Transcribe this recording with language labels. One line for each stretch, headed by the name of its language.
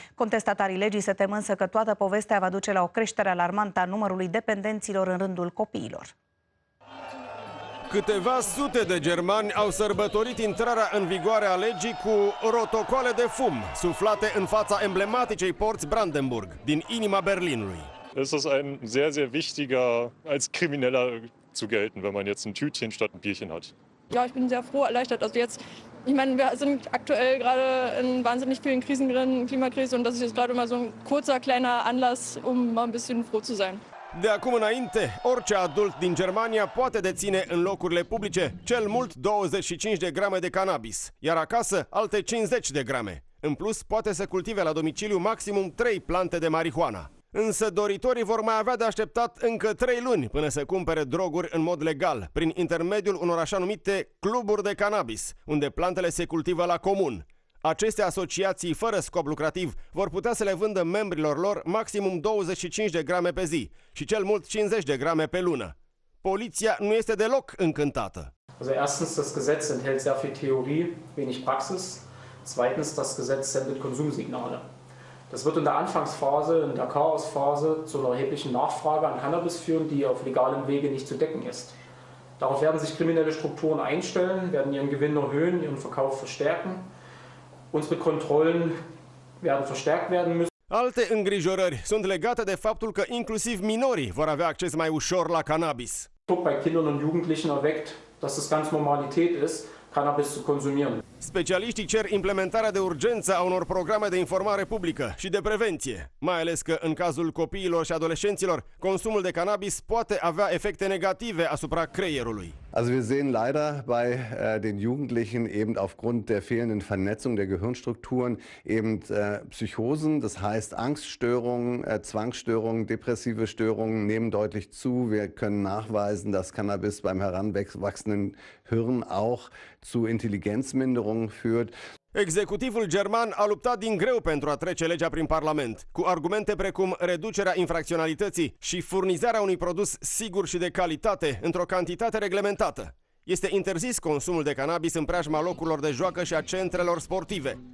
Romanian: Contestatarii legii se tem însă că toată povestea va duce la o creștere alarmantă a numărului dependenților în rândul copiilor. Câteva sute de germani au sărbătorit intrarea în vigoare a legii cu rotocoale de fum suflate în fața emblematice porți Brandenburg, din inima Berlinului.
German: Es ist ein sehr, sehr wichtiger, als Krimineller zu gelten, wenn man jetzt ein Tütchen statt ein Bierchen hat. Ja, ich bin sehr froh, erleichtert. Also jetzt, ich meine, wir sind aktuell gerade in wahnsinnig vielen Krisen drin, Klimakrise, und das ist jetzt gerade mal so ein kurzer, kleiner Anlass, um mal ein bisschen froh zu sein.
Romanian: De acum înainte, orice adult din Germania poate deține în locurile publice cel mult 25 de grame de cannabis, iar acasă alte 50 de grame. În plus, poate să cultive la domiciliu maximum 3 plante de marihuana. Însă doritorii vor mai avea de așteptat încă 3 luni până să cumpere droguri în mod legal, prin intermediul unor așa numite cluburi de cannabis, unde plantele se cultivă la comun. Aceste asociații fără scop lucrativ vor putea să le vândă membrilor lor maximum 25 de grame pe zi și cel mult 50 de grame pe lună. Poliția nu este deloc încântată.
German: Also erstens, das Gesetz enthält sehr viel Theorie, wenig Praxis. Zweitens, das Gesetz sendet Konsumsignale. Das wird in der Anfangsphase, in der Chaosphase, zu einer erheblichen Nachfrage an Cannabis führen, die auf legalem Wege nicht zu decken ist. Darauf werden sich kriminelle Strukturen einstellen, werden ihren Gewinn erhöhen, ihren Verkauf verstärken. Unsere Kontrollen werden verstärkt werden müssen.
Romanian: Alte îngrijorări sunt legate de faptul că inclusiv minorii vor avea acces mai ușor la cannabis.
German: Druck bei Kindern und Jugendlichen erweckt, dass es ganz Normalität ist, Cannabis zu konsumieren.
Romanian: Specialiștii cer implementarea de urgență a unor programe de informare publică și de prevenție, mai ales că în cazul copiilor și adolescenților, consumul de cannabis poate avea efecte negative asupra creierului.
German: Also wir sehen leider bei den Jugendlichen eben aufgrund der fehlenden Vernetzung der Gehirnstrukturen eben Psychosen, das heißt Angststörungen, Zwangsstörungen, depressive Störungen nehmen deutlich zu. Wir können nachweisen, dass Cannabis beim heranwachsenden Hirn auch zu Intelligenzminderungen führt.
Romanian: Executivul german a luptat din greu pentru a trece legea prin Parlament, cu argumente precum reducerea infracționalității și furnizarea unui produs sigur și de calitate într-o cantitate reglementată. Este interzis consumul de cannabis în preajma locurilor de joacă și a centrelor sportive.